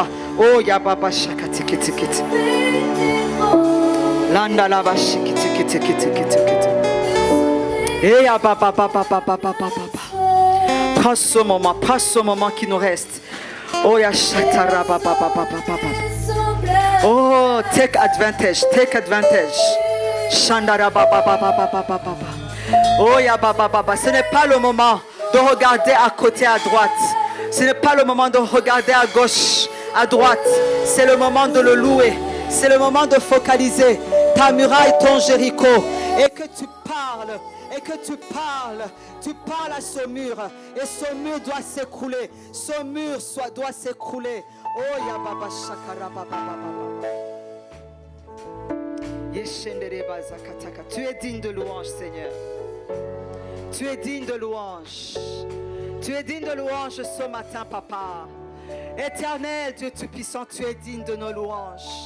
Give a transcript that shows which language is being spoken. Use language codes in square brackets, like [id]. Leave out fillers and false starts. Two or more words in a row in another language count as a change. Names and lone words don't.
[fr] Oh, Yababa Shakatikiti. Landa Lava Shikiti. Et Yababa Papa. Prends ce moment qui nous reste. Oh, Yashatara Papa. [en] Oh, take advantage. Shandara baba. Oh ya baba. [fr] Ce n'est pas le moment de regarder à côté, à droite. Ce n'est pas le moment de regarder à gauche, à droite. C'est le moment de le louer. C'est le moment de focaliser ta muraille, ton Jéricho. Et que tu parles. Tu parles à ce mur. Et ce mur doit s'écrouler. Ce mur doit s'écrouler. Oh ya baba shakara baba. Tu es digne de louange, Seigneur. Tu es digne de louange. Tu es digne de louange ce matin, Papa. Éternel Dieu Tout-Puissant, tu es digne de nos louanges.